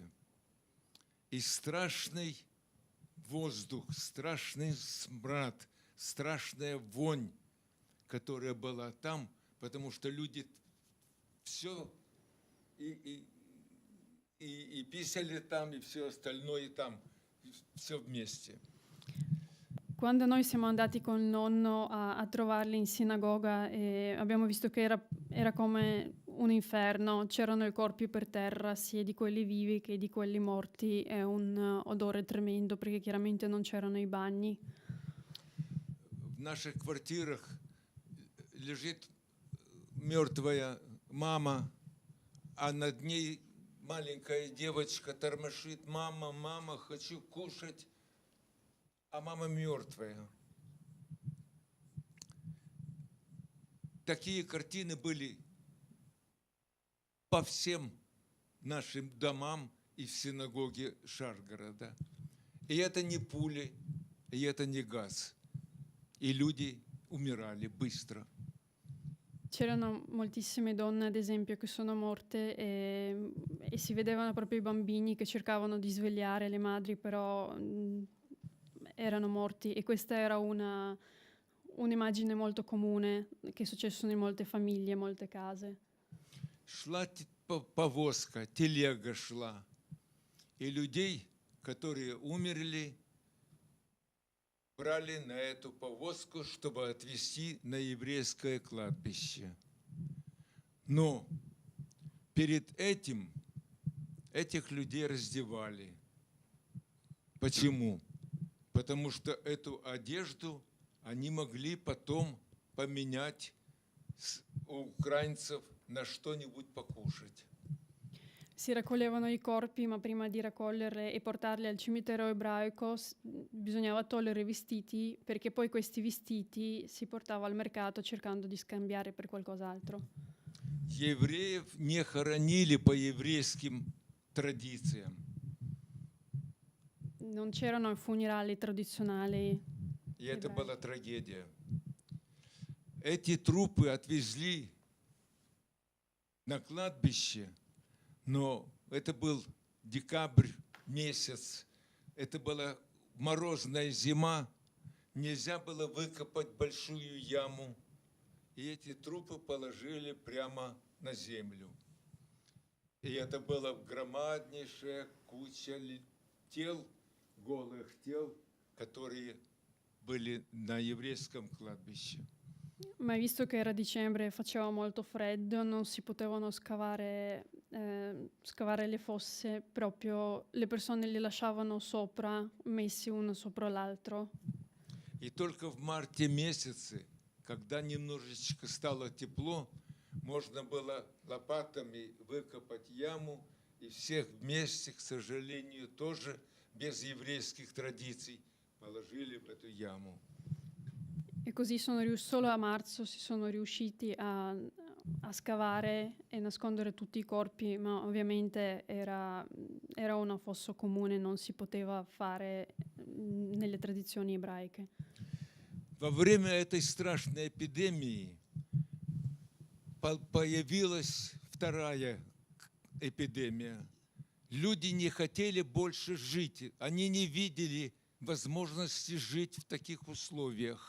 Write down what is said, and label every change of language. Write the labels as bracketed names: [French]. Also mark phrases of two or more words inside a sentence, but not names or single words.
[Russian] И страшный воздух, страшный смрад, страшная вонь, которая была там, потому что люди все и писали там, и все остальное там, все вместе. [Italian] Quando noi siamo andati con il nonno a trovarli in sinagoga, abbiamo visto che era come un inferno, c'erano i corpi per terra, sia di quelli vivi che di quelli morti, e un odore tremendo perché chiaramente non c'erano i bagni. [Russian] В наших квартирах лежит мертвая мама, а над ней маленькая девочка тормошит: мама, мама, хочу кушать, а мама мертвая. Такие картины были по всем нашим домам и в синагоге Шаргорода. И это не пули, и это не газ. И люди умирали быстро. [Italian] C'erano moltissime donne, ad esempio, che sono morte e si vedevano proprio i bambini che cercavano di svegliare le madri, però erano morti, e questa era un'immagine molto comune che è successo in molte famiglie, molte case. [Russian] Шла повозка, телега шла, и людей, которые умерли, брали на эту повозку, чтобы отвезти на еврейское кладбище. Но перед этим этих людей раздевали. Почему? Потому что эту одежду они могли потом поменять у украинцев на что-нибудь покушать. [Italian] Si raccoglievano i corpi, ma prima di raccoglierli e portarli al cimitero ebraico bisognava togliere i vestiti, perché poi questi vestiti si portava al mercato cercando di scambiare per qualcos'altro. [Russian] Евреев не хоронили по еврейским традициям. [Italian] Non c'erano funerali tradizionali. [Russian] И это Евреи. была трагедия. Эти трупы отвезли на кладбище, но это был декабрь месяц, это была морозная зима, нельзя было выкопать большую яму, и эти трупы положили прямо на землю. И это была громаднейшая куча тел, голых тел, которые были на еврейском кладбище. [Italian] Ma visto che era dicembre e faceva molto freddo, non si potevano scavare le fosse, proprio le persone li lasciavano sopra, messi uno sopra l'altro. [Russian] И только в марте месяце, когда немножечко стало тепло, можно было лопатами выкопать яму, и всех вместе, к сожалению, тоже без еврейских традиций, положили в эту яму. [Italian] E così solo a marzo si sono riusciti a scavare e nascondere tutti i corpi, ma ovviamente era una fossa comune, non si poteva fare nelle tradizioni ebraiche. [Russian] Во время этой страшной эпидемии появилась вторая эпидемия. Люди не хотели больше жить, они не видели возможности жить в таких условиях.